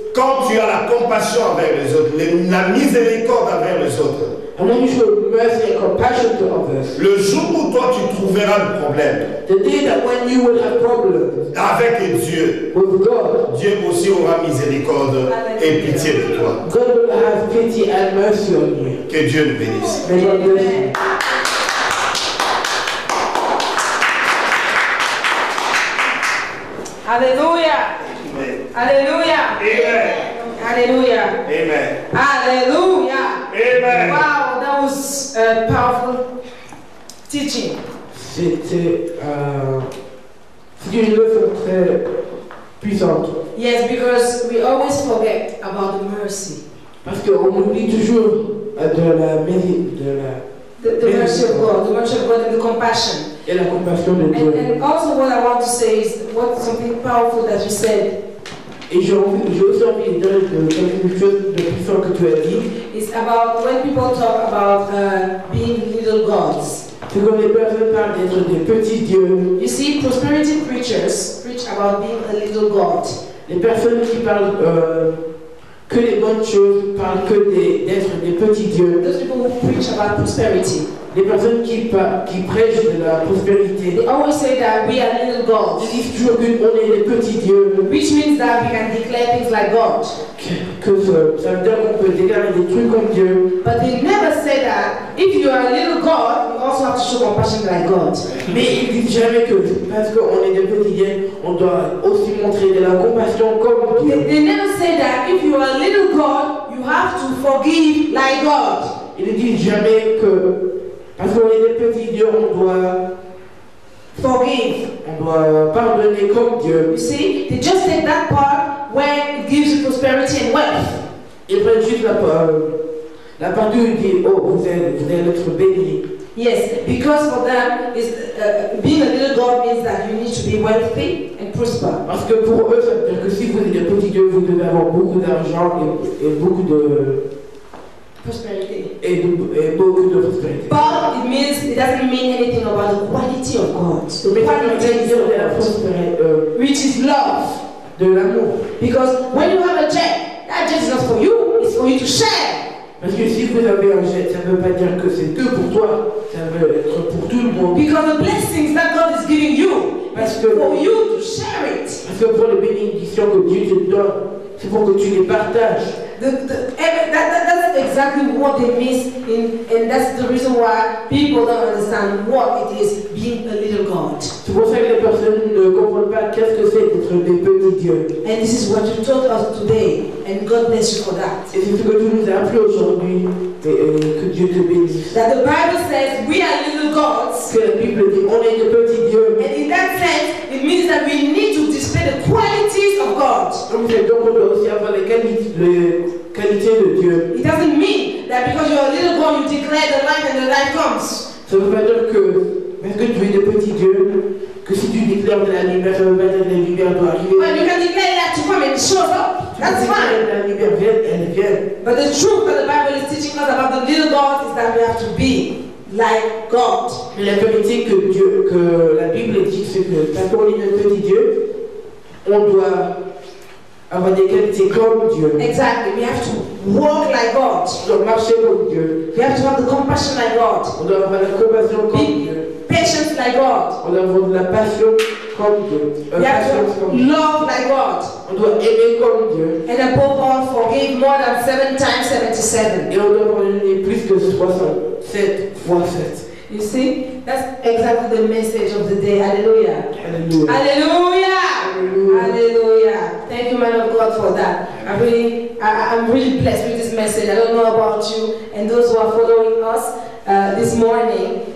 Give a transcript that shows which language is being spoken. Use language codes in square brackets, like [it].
[fr] Quand tu as la compassion envers les autres, la miséricorde envers les autres, [en] And when you show mercy and compassion to others, [fr] le jour où toi tu trouveras le problème [en] the day that when you will have problems [fr] avec Dieu, [en] with God, [fr] Dieu aussi aura miséricorde et pitié de toi. [en] God will have pity and mercy on you. [fr] Que Dieu nous bénisse. [en] May God bless you. Hallelujah. Amen. Hallelujah. Amen. Hallelujah. Amen. Hallelujah. Amen. Wow, that was a powerful teaching. [fr] C'était une leçon très puissante. [en] Yes, because we always forget about the mercy. [fr] Parce qu'on oublie toujours de la [en] The mercy of God, the mercy of God and the compassion. [fr] et la compassion de Dieu. [en] And also what I want to say is something powerful that you said. [fr] Et j'ai aussi envie de dire quelque chose de puissant que tu as dit. [en] It's about when people talk about being little gods. [fr] C'est quand les personnes parlent d'être des petits dieux. [en] You see, prosperity preachers preach about being a little god. [fr] Les personnes qui parlent que les bonnes choses parlent que d'être des petits dieux. [en] Those people who preach about prosperity. [fr] Les personnes qui prêchent de la prospérité. [en] They always say that we are little [fr] Ils [en] gods, [fr] disent toujours qu'on est des petits dieux. [en] which means that we can declare things like God. [fr] Ça veut dire qu'on peut déclarer des trucs comme Dieu. [en] But they never say that if you are a little god, you also have to show compassion like God. [fr] Mais ils disent jamais que parce qu'on est des petits dieux, on doit aussi montrer de la compassion comme Dieu. [en] They never say that if you are a little god, you have to forgive like God. [fr] Ils ne disent jamais que parce qu'on est des petits dieux, on doit [en] Forgive. [fr] on doit pardonner comme Dieu. [en] You see, they just take that part where it gives you prosperity and wealth. [fr] Ils prennent juste la partie où ils disent oh vous allez être bénis. [en] Yes, because for them, being a little god means that you need to be wealthy and prosper. [fr] Parce que pour eux, ça veut dire que si vous êtes des petits dieux, vous devez avoir beaucoup d'argent et beaucoup [en] prosperity. [fr] et beaucoup de prospérité. [en] But it doesn't mean anything about the quality of God. The [fr] Mais ça veut [en] quality [fr] dire de la [en] of God, [fr] prospérité, [en] which is love. [fr] de l'amour. [en] Because when you have a check, that check is not for you, it's for you to share. [fr] Parce que si vous avez un jet, ça ne veut pas dire que c'est que pour toi, ça veut être pour tout le monde. [en] Because the blessings that God is giving you is for you to share it. [fr] Parce que pour les bénédictions que Dieu te donne, c'est pour que tu les partages. [en] That's exactly what they miss, and that's the reason why people don't understand what it is being a little God. [fr] C'est pour ça que les personnes ne comprennent pas qu'est-ce que c'est d'être des petits dieux. [en] And this is what you taught us today, and God bless you for that. [fr] Et c'est ce que tu nous as appris aujourd'hui, que Dieu te bénisse. [en] That the Bible says we are little gods, [fr] Que la Bible dit on est des petits dieux. [en] and in that sense, it means that we need to display the qualities of God. [fr] Donc on doit aussi avoir les qualités de Dieu. [en] It doesn't mean that because you're a little God, you declare the light and the light comes. [fr] Ça ne veut pas dire que parce que tu es des petits dieux, que si tu déclares de la lumière, ça ne veut pas dire que la lumière doit arriver. [en] Well, you can declare that to come and it shows up. That's fine. [fr] La lumière vient, elle vient. [en] But the truth that the Bible is teaching us about the little God is that we have to be like God. [fr] Mais la vérité que la Bible dit, c'est que parce qu'on est des petits dieux, on doit avoir des qualités comme Dieu. [en] Exactly. We have to walk like God. [fr] On doit marcher comme Dieu. [en] We have to have the compassion like God. [fr] On doit avoir la compassion comme Dieu. [en] Patience like God. [fr] On doit avoir de la passion comme Dieu. [en] We have [fr] Patience [en] to [fr] comme Dieu. [en] love like God. [fr] On doit aimer comme Dieu. [en] And above all, forgive more than 7 times 77. [fr] Et on doit pardonner plus que 67 fois 7. [en] You see, that's exactly the message of the day. Hallelujah. [fr] Alléluia. [en] Hallelujah. Hallelujah. Thank you, man of God, for that. I'm really blessed with this message. I don't know about you and those who are following us this morning.